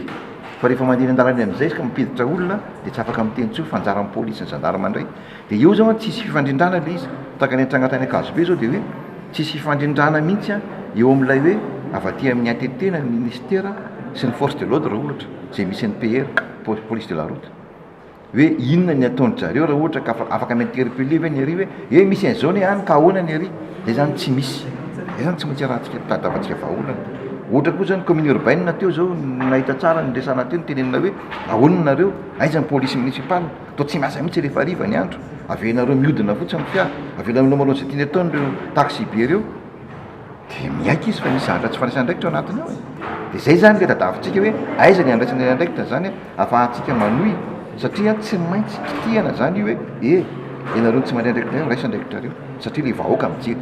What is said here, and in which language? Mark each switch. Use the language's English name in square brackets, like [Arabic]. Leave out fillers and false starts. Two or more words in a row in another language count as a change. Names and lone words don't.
[Malagasy] Fa rehefa mandeha an-dalana amin'izay ka mipiditra olona dia tsy afaka miteny intsony fanjaran'ny polisy ny gendarme indray. Dia eo zao tsisy fifandrindrana ilay izy. Tahaka ny an-tranga tany Ankazobe zao dia hoe tsisy fifandrindrana mihitsy eo amin'ilay hoe avy aty amin'ny ATT na ny ministère sy ny [French] force de l'ordre [Malagasy] ohatra izay misy ny PR [French] police de la route. [Malagasy] Hoe inona ny ataony zareo raha ohatra ka afaka mi-interpeller ve ny ery hoe misy an'izao ny hany ka ahoana ny ery. Izay zany tsy misy. Izay zany tsy maintsy rahantsika tadavantsika vahaolana. Ohatra koa zany [French] commune urbaine [Malagasy] teo zao nahita tsara ny resana teo ny tenenina hoe ahoana nareo aiza ny [French] police municipale [Malagasy] to tsy miasa mihitsy rehefa hariva ny andro avenareo mihodina fotsiny amin'ny fiara avela milomalona izay tiany ataon'ireo taxi be ireo dia miaiky izy fa misy zavatra tsy fandraisana andraikitra ao anatiny ao dia zay zany le tadavintsika hoe aiza ny andraisana andraikitra zany afahantsika manohy satria tsy maintsy kitihana zany hoe ianareo tsy mandray andraikitra reo raisa andraikitra reo satria le vahoaka mijery.